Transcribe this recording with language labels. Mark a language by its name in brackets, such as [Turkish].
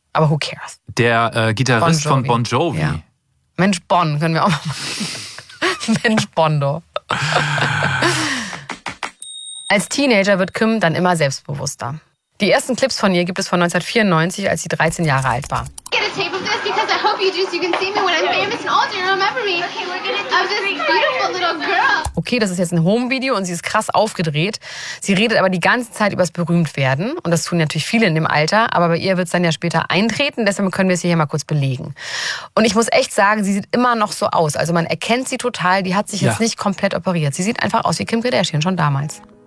[German] Aber [English] who cares? [German] Der Gitarrist von Bon Jovi. Ja. Mensch Bon, können wir auch mal machen. Mensch Bondo. Als Teenager wird Kim dann immer selbstbewusster. Die ersten Clips von ihr gibt es von 1994, als sie 13 Jahre alt war. [English] Get a tape of this, because I hope you do, so you can see me when I'm famous and older and remember me. Okay, we're gonna do this beautiful little girl. [German] Okay, das ist jetzt ein Home-Video und sie ist krass aufgedreht. Sie redet aber die ganze Zeit über das Berühmtwerden. Und das tun natürlich viele in dem Alter. Aber bei ihr wird es dann ja später eintreten. Deshalb können wir es hier mal kurz belegen. Und ich muss echt sagen, sie sieht immer noch so aus. Also man erkennt sie total. Die hat sich jetzt nicht komplett operiert. Sie sieht einfach aus wie Kim Kardashian schon damals.